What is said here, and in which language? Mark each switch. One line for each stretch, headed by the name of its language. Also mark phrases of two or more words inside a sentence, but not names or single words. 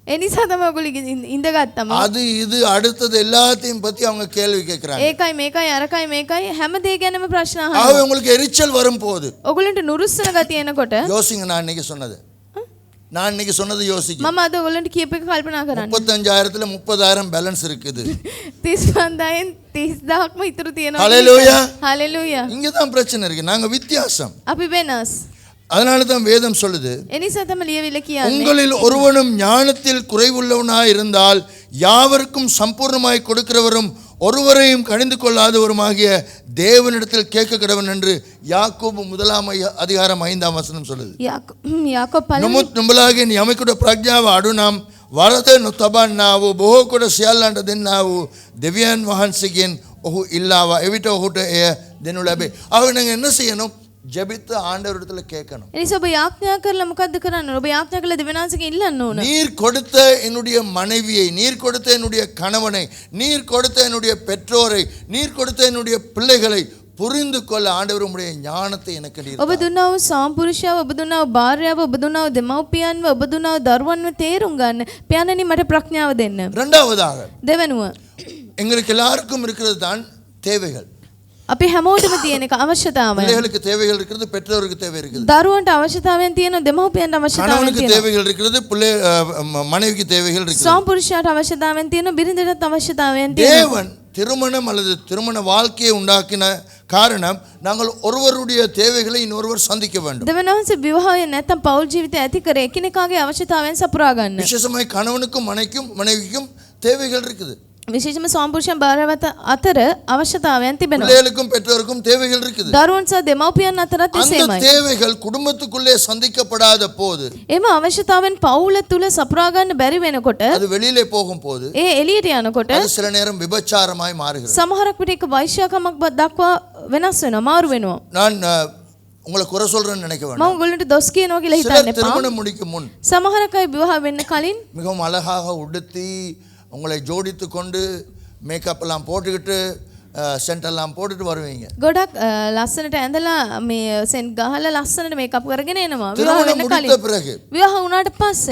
Sinhala: ඒ නිසා තමයි ඔයගොල්ලෝ ඉඳගත්තම.
Tamil: அது இது அடுத்தது எல்லாத்தையும் பத்தி அவங்க கேள்வி கேட்கறாங்க.
Sinhala: ඒකයි මේකයි අරකයි මේකයි හැම දේ ගැනම ප්‍රශ්න අහනවා.
Tamil: ஆகவே உங்களுக்கு எரிச்சல் வரும் போது
Sinhala: ඔයගොල්ලන්ට නුරුස්සන ගතිය එනකොට
Tamil: யோசிங்க, நான் இன்னைக்கு சொன்னது யோசிங்க.
Sinhala: මම අද ඔයගොල්ලන්ට කියප එක කල්පනා කරන්න.
Tamil: 35,000ல 30,000 பேலன்ஸ் இருக்குது.
Sinhala: 35,000න් 30,000ක්ම ඉතුරු තියෙනවා.
Tamil: ஹalleluya.
Sinhala: හalleluya.
Tamil: இங்க தான் பிரச்சனை இருக்கு. நாங்க வித்தியாசம்.
Sinhala: අපි වෙනස්.
Tamil: அதனால தான் வேதம் சொல்லுது,
Sinhala: එනිසා තමයි ලියවිල කියන්නේ.
Tamil: உங்களில் ஒருவனும் ஞானத்தில் குறைவுள்ளவனாய் இருந்தால் யாவருக்கும் சம்பூர்ணமாய் கொடுக்கிறவரும் ஒருவரையும் கணிந்து கொள்ளாதவருமாகிய தேவனிடத்தில் கேட்க கடவன் என்று யாக்கோபு 1:5 சொல்லுது.
Sinhala: යාකෝබ් පළවෙනි නමුත් නුඹලාගෙන් යමෙකුට ප්‍රඥාව අඩු නම් වරද නොතබන්නා වූ බොහෝ කොට සියල්ලන්ට දෙන්නා වූ දෙවියන් වහන්සේගෙන් ඔහු ඉල්ලාවා. එවිට ඔහුට එය දෙනු ලැබේ. ආව
Tamil: நாங்க என்ன செய்யணும்? ஜெபித்து ஆண்டவரிடத்துல கேட்கணும்.
Sinhala: එනිසා ඔබ යාඥා කරලා මොකද්ද කරන්න ඕන? ඔබ යාඥා කරලා දෙවියන්වහන්සේගෙන් ඉල්ලන්න ඕන.
Tamil: நீர் கொடுத்த என்னுடைய மனைவியை, நீர் கொடுத்த என்னுடைய கணவனை, நீர் கொடுத்த என்னுடைய பெற்றோரை, நீர் கொடுத்த என்னுடைய பிள்ளைகளை புரிந்து கொள்ள ஆண்டவர் உம்முடைய ஞானத்தை எனக்கு நீர்
Sinhala: ඔබ දුන්නා වූ සාම්පුරුෂයව, ඔබ දුන්නා වූ භාර්යාව, ඔබ දුන්නා වූ දෙමව්පියන්ව, ඔබ දුන්නා වූ දරුවන්ව තේරුම් ගන්න. පියාණනි මට ප්‍රඥාව දෙන්න.
Tamil: இரண்டாவதாக
Sinhala: දෙවනුව
Tamil: எங்களுக்கு எல்லாருக்கும் இருக்கிறது தான் தேவைகள்.
Sinhala: අපි හැමෝටම තියෙන එක අවශ්‍යතාවය.
Tamil: பிள்ளைகளுக்கு தேவைகள் இருக்கிறது, பெற்றோருக்கு தேவை இருக்குது,
Sinhala: දරුවන්ට අවශ්‍යතාවයන් තියෙනවා, දෙමව්පියන්ට අවශ්‍යතාවයන්
Tamil: கணவனுக்கு
Sinhala: තියෙනවා.
Tamil: தேவைகள் இருக்கிறது, மனைவிக்கு தேவைகள் இருக்கிறது.
Sinhala: සාම්පුරුෂයාට අවශ්‍යතාවයන් තියෙනවා, බිරිඳටත් අවශ්‍යතාවයන් තියෙනවා.
Tamil: தேவன் திருமணம் அல்லது திருமண வாழ்க்கையை உண்டாக்கின காரணம் நாங்கள் ஒருவருடைய தேவைகளை இன்னொருவர் சந்திக்க வேண்டும்.
Sinhala: දෙවියන්වහන්සේ විවාහය නැත්නම් පෞල් ජීවිතය ඇති කර එකිනෙකාගේ අවශ්‍යතාවයන් සපුරා ගන්න.
Tamil: விசேஷமாய் கணவனுக்கும் மனைவிக்கும் தேவைகள் இருக்குது.
Sinhala: විශේෂයෙන්ම සාම්පුරුෂයන් භාර්යාව අතර අවශ්‍යතාවයන් තිබෙනවා.
Tamil: பிள்ளைகளுக்கும் பெற்றோருக்கும் தேவைகள் இருக்குது.
Sinhala: දරුවන් සහ දෙමව්පියන් අතරත්
Tamil: அந்த
Sinhala: එසේමයි.
Tamil: தேவைகள் குடும்பத்துக்குள்ளே சந்திக்கப்படாத போது,
Sinhala: එම අවශ්‍යතාවයන් පවුල තුල සපුරා ගන්න බැරි වෙනකොට,
Tamil: அது வெளியிலே போகும் போது
Sinhala: ඒ එළියට යනකොට
Tamil: அது சில நேரம் விபச்சாரமாய் மாறுகிறது.
Sinhala: සමහරක් විට ඒක වෛශ්‍යාකමක් දක්වා වෙනස් වෙනවා, මාරු වෙනවා.
Tamil: நான் உங்களை குறை சொல்றேன்னு நினைக்க
Sinhala: මම
Tamil: வேண்டாம்.
Sinhala: ඔයගොල්ලන්ට දොස් කියනවා කියලා
Tamil: சிலர்
Sinhala: හිතන්න එපා.
Tamil: திருமணம் முடிக்கும் முன்
Sinhala: සමහරක් අය විවාහ වෙන්න කලින්
Tamil: மிகவும் அழகாக உடுத்தி உங்களை ஜோடித்து கொண்டு மேக்கப் எல்லாம் போட்டுக்கிட்டு சென்ட் எல்லாம் போட்டுட்டு வருவீங்க.
Sinhala: ගොඩක් ලස්සනට ඇඳලා මේ සෙන්ට් ගහලා ලස්සනට මේකප් කරගෙන එනවා විවාහ
Tamil: திருமணம்
Sinhala: වෙන්න
Tamil: முடித்த
Sinhala: කලින්.
Tamil: பிறகு
Sinhala: විවාහ වුණාට පස්සේ